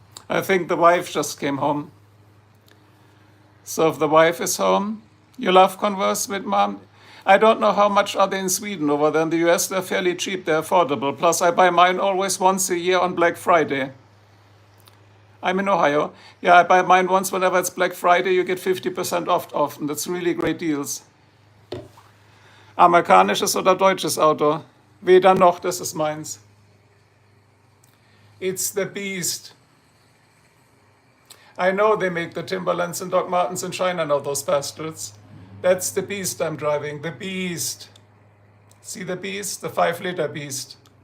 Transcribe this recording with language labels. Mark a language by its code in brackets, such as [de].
[en] I think the wife just came home. So if the wife is home, you love Converse with mom? I don't know how much are they in Sweden. Over there in the US, they're fairly cheap, they're affordable. Plus, I buy mine always once a year on Black Friday. I'm in Ohio. Yeah, I buy mine once whenever it's Black Friday, you get 50% off often. That's really great deals. [de] Amerikanisches oder deutsches Auto? Weder noch, das ist meins. [en] It's the beast. I know they make the Timberlands and Doc Martens in China now, those bastards. That's the beast I'm driving, the beast. See the beast? The 5-liter beast.